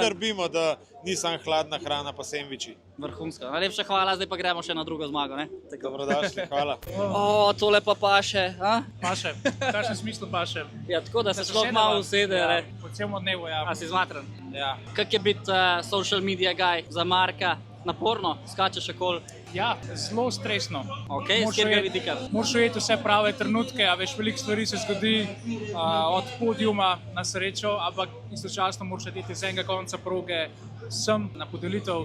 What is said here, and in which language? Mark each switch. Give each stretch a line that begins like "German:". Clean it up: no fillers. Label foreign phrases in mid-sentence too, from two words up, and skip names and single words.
Slovenian: poskrbimo, da ni samo hladna hrana pa sendviči. Vrhunska. Najlepša hvala, zdaj pa gremo še na drugo zmago, ne? Dobrodošli, hvala. O, tole pa paše, a? Paše, v kakšnem smislu paše? Ja, tako da se se človek usedeva. malo usede, Ja, ne? po celem dnevu, ja. A si zmatran? Ja. Kak je biti
English: social media guy
Slovenian: za Marka? Naporno? Skačeš okoli? Ja, zelo stresno. Ok, s katerega vidika? Moraš ujeti vse prave trenutke, a veš, veliko stvari se zgodi od podijuma na srečo, ampak istočasno moraš iti z enega konca proge sem na podelitev.